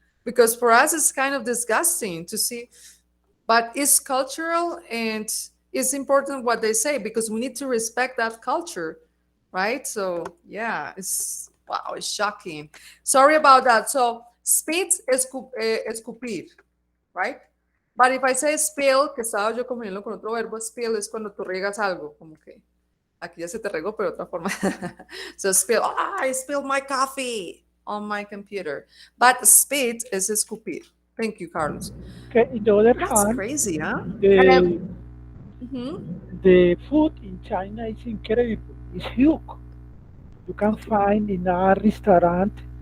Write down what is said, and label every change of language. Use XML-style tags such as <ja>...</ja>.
<en>Because for us, it's kind of disgusting to see. But it's cultural and it's important what they say because we need to respect that culture, right? So yeah, it's wow, it's shocking. Sorry about that. So spit</en> <es>es escupir,</es> <en>right? But if I say spill,</en> <es>que estaba yo confundiendo con otro verbo, spill es cuando tú riegas algo, como que aquí ya se te regó, pero de otra forma.</es> <en>So spill, I spilled my coffee on my computer. But spit is escupir. Thank you, Carlos. Okay, in the other That's hand, crazy, huh? the food in China is incredible. It's huge. You can find in a restaurant</en>